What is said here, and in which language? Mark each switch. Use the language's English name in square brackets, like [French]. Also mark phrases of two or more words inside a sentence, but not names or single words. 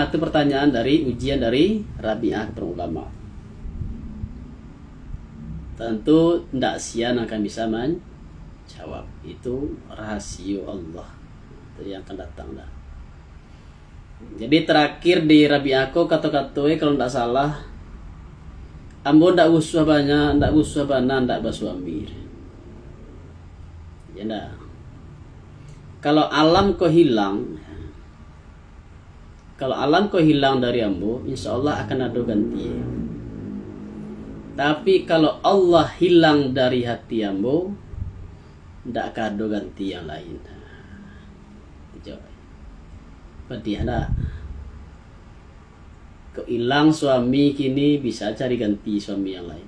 [Indonesian] Itu pertanyaan dari ujian dari Rabi'ah para ulama. Tentu tidak sian akan bisa menjawab. Itu rahasia Allah. Itu yang akan datang dah. Jadi terakhir di Rabi'ah ko kata-katanya kalau tidak salah, [Minangkabau] ambo ndak usah banyak, ndak usah bana, ndak basuami. Ya ndak. Kalau alam ko hilang, dari ambo, [Arabic] إن شاء الله [Indonesian] akan ada ganti. Tapi kalau Allah hilang dari hati ambo, ndak akan ada ganti yang lain. [Minangkabau] Pedih ndak? [Indonesian] Kau hilang suami kini bisa cari ganti suami yang lain.